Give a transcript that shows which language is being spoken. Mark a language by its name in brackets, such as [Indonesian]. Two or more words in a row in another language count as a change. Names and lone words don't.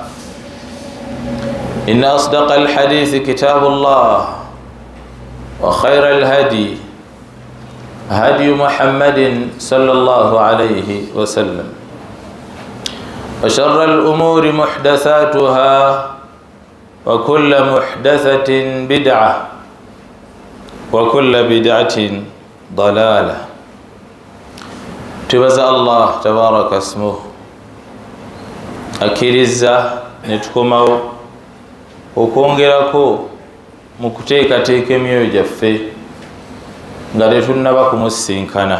[Arabic] إن أصدق الحديث كتاب الله وخير الهدي هدي محمد صلى الله عليه وسلم وشر الأمور محدثاتها وكل محدثة بدعة وكل بدعة ضلالة. [Ganda] tubaza Allah [Arabic] تبارك اسمه [Ganda] akiriza netukomawo okwongerako mu kuteekateeka emyoyo gyaffe nga tetunnaba kumusinkana.